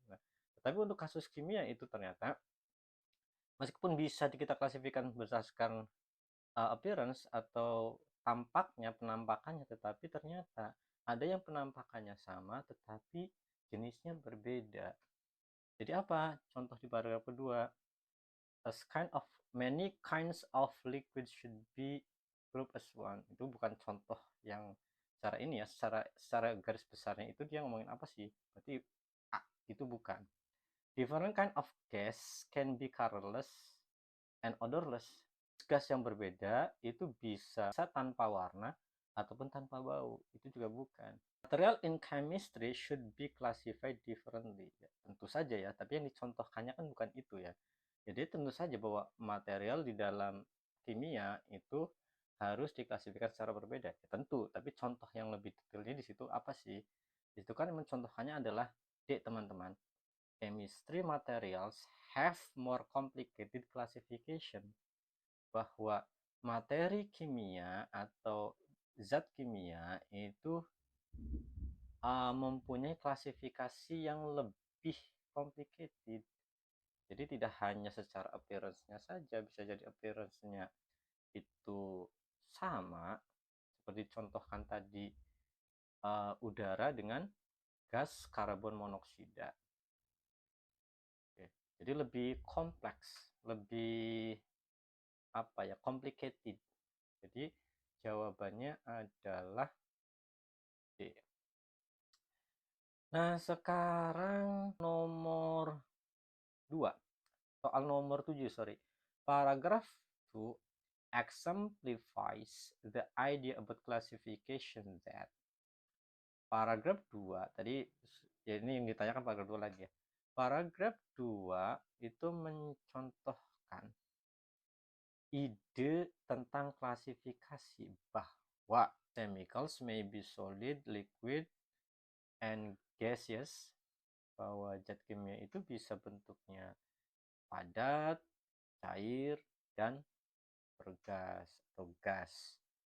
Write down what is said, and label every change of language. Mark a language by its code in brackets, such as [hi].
[id] Nah, tapi untuk kasus kimia itu ternyata meskipun bisa kita klasifikasikan berdasarkan appearance atau tampaknya, penampakannya, tetapi ternyata ada yang penampakannya sama tetapi jenisnya berbeda. Jadi apa? Contoh di paragraf kedua, [en] as kind of many kinds of liquid should be grouped as one. [id] Itu bukan contoh yang secara ini ya, secara garis besarnya itu dia ngomongin apa sih? Berarti itu bukan. [en] Different kind of gas can be colorless and odorless. [id] Gas yang berbeda itu bisa tanpa warna ataupun tanpa bau. Itu juga bukan. [en] Material in chemistry should be classified differently. [id] Ya, tentu saja ya, tapi yang dicontohkannya kan bukan itu ya. Jadi tentu saja bahwa material di dalam kimia itu harus diklasifikasikan secara berbeda. Ya, tentu, tapi contoh yang lebih detailnya di situ apa sih? Di situ kan mencontohkannya adalah teman-teman. [en] Chemistry materials have more complicated classification. [id] Bahwa materi kimia atau zat kimia itu mempunyai klasifikasi yang lebih complicated. Jadi tidak hanya secara appearance-nya saja, bisa jadi appearance-nya itu sama, seperti contohkan tadi udara dengan gas karbon monoksida. Oke. Jadi lebih kompleks, lebih complicated. Jadi jawabannya adalah D. Nah, sekarang nomor 2. Soal nomor 7, sorry. [en] Paragraph 2 exemplifies the idea about classification that. [id] Paragraf 2 tadi ya, ini yang ditanyakan paragraf 2 lagi ya. Paragraf 2 itu mencontohkan ide tentang klasifikasi bahwa [en] chemicals may be solid, liquid, and gaseous, [id] bahwa zat kimia itu bisa bentuknya padat, cair, dan bergas atau gas.